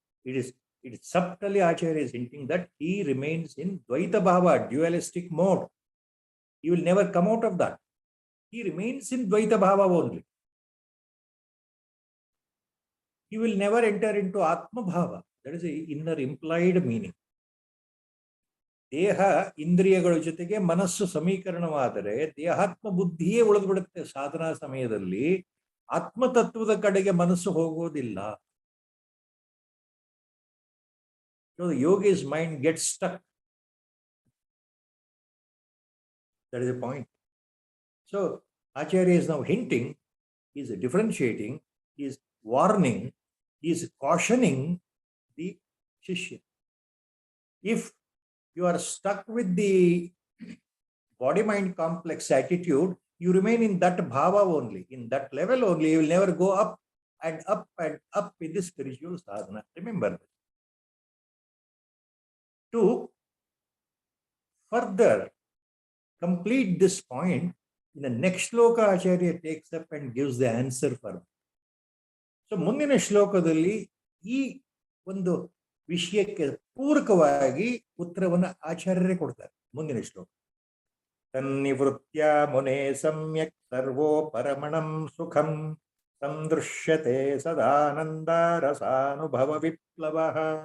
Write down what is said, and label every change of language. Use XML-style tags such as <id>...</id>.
<en>It is subtly Acharya is hinting that he remains in Dvaita Bhava, dualistic mode. He will never come out of that. He remains in Dvaita Bhava only. He will never enter into Atma Bhava. That is the inner implied meaning.</en> <kn>ದೇಹ ಇಂದ್ರಿಯಗಳ ಜೊತೆಗೆ ಮನಸ್ಸು ಸಮೀಕರಣವಾದರೆ ದೇಹಾತ್ಮ ಬುದ್ಧಿಯೇ ಉಳಿದುಬಿಡುತ್ತೆ ಸಾಧನಾ ಸಮಯದಲ್ಲಿ. ಆತ್ಮತತ್ವದ ಕಡೆಗೆ ಮನಸ್ಸು ಹೋಗೋದಿಲ್ಲ.</kn> <en>So the yogi's mind gets stuck. That is the point. So Acharya is now hinting, he is differentiating, he is warning, he is cautioning the Shishya. If you are stuck with the body-mind complex attitude, you remain in that bhava only, in that level only. You will never go up and up and up in the spiritual sadhana. Remember this. To further complete this point, in the next shloka, Acharya takes up and gives the answer for it.</en> <kn>So, ಮುಂದಿನ ಶ್ಲೋಕದಲ್ಲಿ ಈ ಒಂದು ವಿಷಯಕ್ಕೆ ಪೂರಕವಾಗಿ ಉತ್ತರವನ್ನು ಆಚಾರ್ಯರೇ ಕೊಡ್ತಾರೆ. ಮುಂದಿನ ಶ್ಲೋಕ,</kn> <sa>ತನ್ನಿವೃತ್ಯ ಮುನೆ ಸಮ್ಯಕ್ ಸರ್ವೋ ಪರಮಣಂ ಸುಖಂ ಸಂದೃಶ್ಯತೆ ಸದಾನಂದ ರಸಾನುಭವ ವಿಪ್ಲವಃ.</sa>